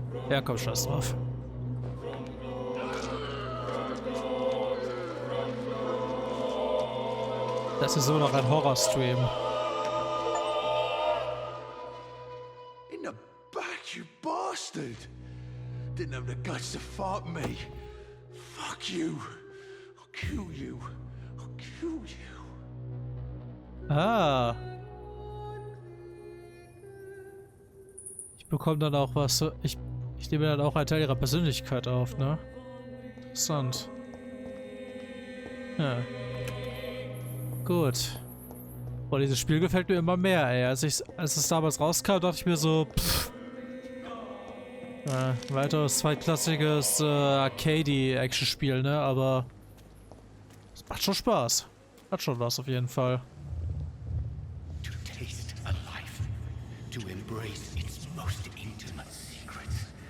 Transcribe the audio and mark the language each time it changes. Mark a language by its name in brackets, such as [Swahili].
[German] Ja, komm, scheiß drauf. Das ist so noch ein Horror-Stream. [English] In the back, you bastard! Didn't have the guts to fight me. Fuck you. kill you. I'll kill you. Ah. [German] Ich bekomme dann auch was. Ich nehme dann auch einen Teil ihrer Persönlichkeit auf, ne? Interessant. Ja. Gut. Boah, dieses Spiel gefällt mir immer mehr, ey. Als es damals rauskam, dachte ich mir so, pff. Weiteres zweitklassiges Arcade-Action-Spiel, ne? Aber es macht schon Spaß. Hat schon was auf jeden Fall. [English] To taste a life, to embrace its most intimate secrets.